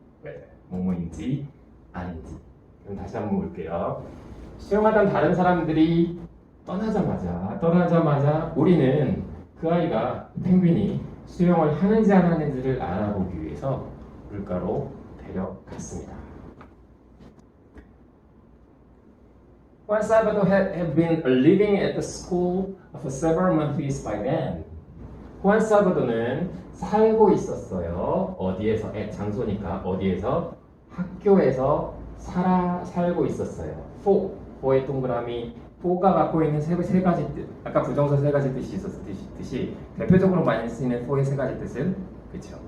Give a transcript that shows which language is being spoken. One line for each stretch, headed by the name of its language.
Korean: whether. 뭐뭐인지 아닌지. 그럼 다시 한번 볼게요. 수영하던 다른 사람들이 떠나자마자 우리는 그 아이가 펭귄이 수영을 하는지 안 하는지를 알아보기 위해서 물가로 데려갔습니다.
English: Juan Salvador had been living at the school for several months by then.
Korean: 후안 살바도는 살고 있었어요. 어디에서? 장소니까 어디에서? 학교에서 살고 있었어요. fo의 동그라미, for가 갖고 있는 세 가지 뜻. 아까 부정사 세 가지 뜻이 있었듯이 대표적으로 많이 쓰이는 for의 세 가지 뜻은 그렇죠.